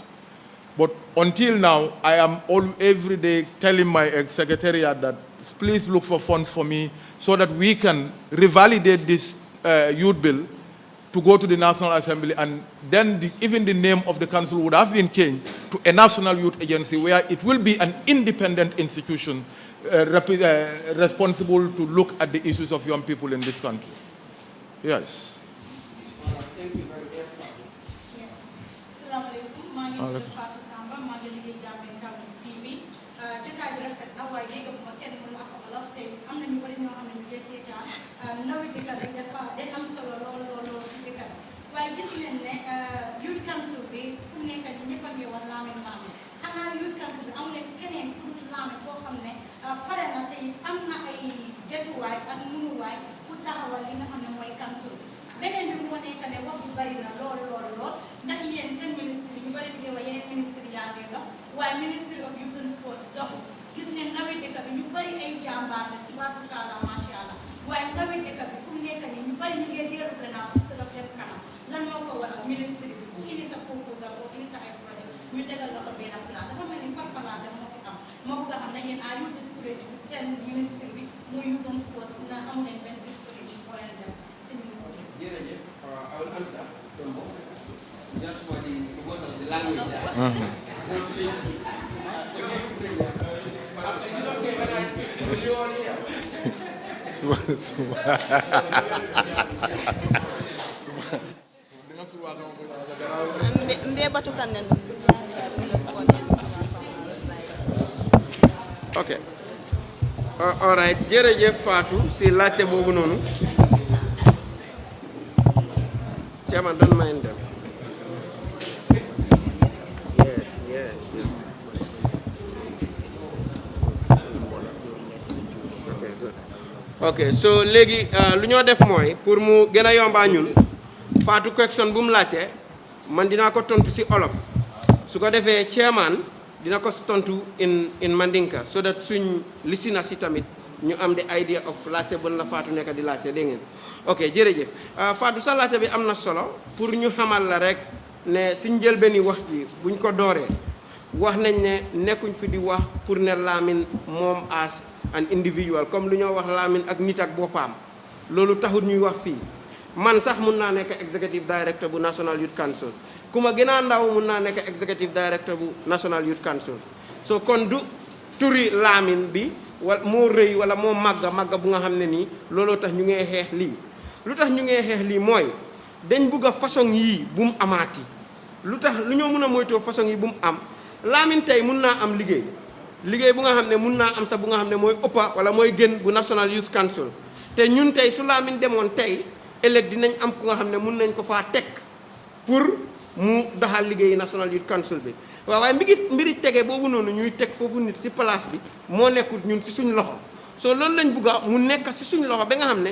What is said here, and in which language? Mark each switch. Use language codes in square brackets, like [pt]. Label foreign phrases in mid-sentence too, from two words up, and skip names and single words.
[en] But until now, I am every day telling my secretariat that please look for funds for me so that we can revalidate this youth bill to go to the National Assembly, and then even the name of the council would have been changed to a National Youth Agency, where it will be an independent institution responsible to look at the issues of young people in this country. Yes. Thank you very much. Yes. [ar] السلام عليكم. [en] My name is Fatou Samba. My name is Jamin Kawis TV. [wo] Jotaay bi rafet na waaye dégg bu ma kenn mën na ko olof te am na ñu bari ñoo xam ne ñu ngi seetaan ndawi dëkk bi day am solo lool ci dëkk bi waaye gis nañ ne [en] youth council [wo] bi fu mu nekk nii ñëpp a ngi wax Lamin xanaa [en] youth council [wo] bi am na keneen ku dul Lamin koo xam ne pare na te am na ay jotuwaay ak mënuwaay pour taxawal li nga xam ne mooy council beneen bi moo nekk ne wax bu bari na lool ndax yéen seen ministre yi ñu bari di wax yeneen ministre yaa ngi dox waaye [en] ministry of youth and sports [wo] dox gis ne ndawi dëkk bi ñu bari ay jàmbaar la ci waa Fukala [ar] ما شاء الله [wo] waaye ndawi dëkk bi fu mu nekk nii ñu bari ñu ngi dellu gannaaw [fr] parce que [wo] daf dem kanam lan moo ko waral ministre bi ku indi sa proposal oo indi sa ay projet ñu tegal la ko benn place dafa mel ni farfalaate moo fi am moo bëgg a xam ne yéen [en] you discourage [wo] seen ministre bi muy [en] youth and sports [wo] ndax amu leen benn discourage boo leen def si ministre bi. Jërëjëf, [en] I will answer just for the purpose of the language there. Is it okay when I speak? Will you all hear? [man] Mbe batu kanen. [en] Okay. All right. [wo] Jërëjëf Fatou si laajte boobu noonu. [en] Chairman, don't mind them. Yes. Okay, good. [wo] Okay, so léegi lu ñoo def mooy pour mu gën a yombaa ñun Fatou question bu mu laajte man dinaa ko tontu si olof su ko defee chairman dina ko tontu [en] in Mandinka so that [wo] suñ listeners si tamit ñu am [en] the idea of [wo] laajte bon la Fatou nekk di laajte dégg ngeen ok jërëjëf Fatou sa laajte bi am na solo pour ñu xamal la rek ne suñ njëlbeeni wax bi buñ ko dooree wax nañ ne nekkuñ fi di wax pour ne Lamin moom [en] as an individual [wo] comme lu ñoo wax Lamin ak nit ak boppam loolu taxul ñuy wax fii man sax mun naa nekk [en] executive director [wo] bu National Youth Council ku ma gën a ndaw mun naa nekk [en] executive director [wo] bu National Youth Council so kon du turi Lamin bi wala moo rëy wala moo màgga bu nga xam ne nii looloo tax ñu ngee xeex lii lu tax ñu ngee xeex lii mooy dañ bugg a façon yii bu mu amaati lu tax lu ñoo mun a moytoo façon yi bu mu am Lamin tey mun naa am liggéey bu nga xam ne mun naa am sax bu nga xam ne mooy ëppa wala mooy gën bu National Youth Council te ñun tey su Lamin demoon tey ëllëg dinañ am ku nga xam ne mun nañ ko faa teg pour mu doxal liggéeyi National Youth Council bi waaye mbiri tege boobu noonu ñuy teg foofu nit si place bi moo nekkul ñun si suñ loxo soo loolu lañ bugga mu nekk si suñ loxo ba nga xam ne